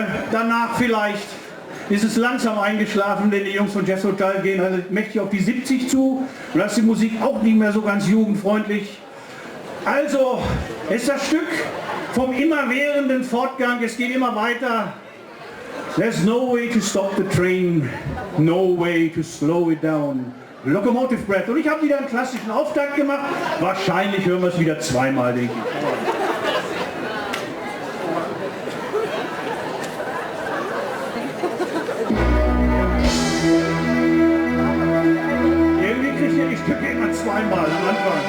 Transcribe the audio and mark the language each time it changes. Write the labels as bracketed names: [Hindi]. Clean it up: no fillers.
[German] Danach vielleicht ist es langsam eingeschlafen, denn die Jungs von Jethro Tull gehen halt mächtig auf die 70 zu. Und da ist die Musik auch nicht mehr so ganz jugendfreundlich. Also, es ist das Stück vom immerwährenden Fortgang, es geht immer weiter. [English] There's no way to stop the train, no way to slow it down. Locomotive Breath. [German] Und ich habe wieder einen klassischen Auftakt gemacht. Wahrscheinlich hören wir es wieder zweimal, denke ich. Irgendwie kriegt ihr die Stücke immer zweimal am Anfang.